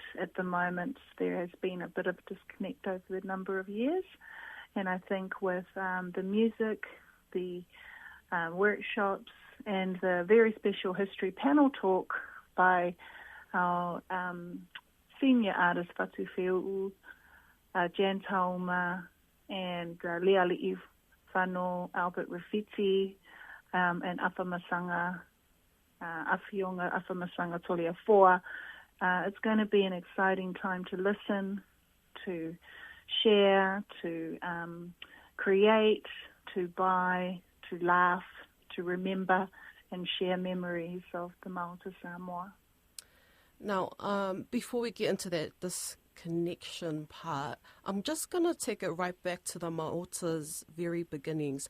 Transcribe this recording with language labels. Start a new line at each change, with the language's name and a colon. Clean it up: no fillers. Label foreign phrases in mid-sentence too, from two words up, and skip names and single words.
English: At the moment, there has been a bit of disconnect over the number of years, and I think with the music, the workshops, and the very special history panel talk by our senior artist Fatu Feu, Jan Tauma, and Leali'i Whano, Albert Rafiti, and Afamasanga, Awhionga Afamasanga Tolia Foa. It's going to be an exciting time to listen, to share, to create, to buy, to laugh, to remember and share memories of the Maota Samoa. Now, before we get into this connection part, I'm just going to take it right back to the Maota's very beginnings.